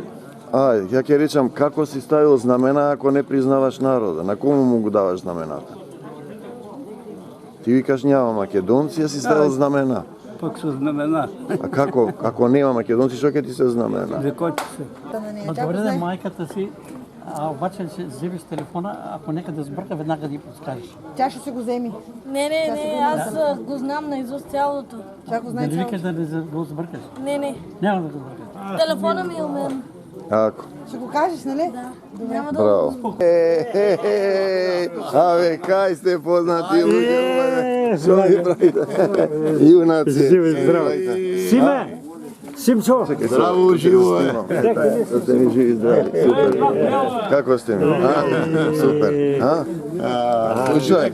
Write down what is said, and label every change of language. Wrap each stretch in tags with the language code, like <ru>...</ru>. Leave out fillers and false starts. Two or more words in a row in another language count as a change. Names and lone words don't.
<mk>Ја ќе речам, како си ставил знамена ако не признаваш народа? На кому му го даваш знамената? Ти викаш няма македонци, а си ставил знамена. Пак со знамена. А како? Ако нема македонци, што ќе ти се знамена? За кој се? Добре да мајката си, а обаче се вземеш телефона, ако некаде сбрка, веднага да подскажеш.</mk> <bg>Тя ще се го вземи. Не, аз го знам наизуст цялото. Тя го знае Дали цялото. викаш да не го сбъркаш? Не. Няма да го сбъркаш. Телефона ми е у мен. Ако. Ще го кажеш, нали? Да. Няма да Браво.</bg> <mk>Абе, кај сте познати луѓе? Што ми правите? Јунаци. Здраво. Симе! Симчо! Здраво, живо е. Да сте ми живи здрави. Супер. Како сте ми? Супер. Слушај,</mk>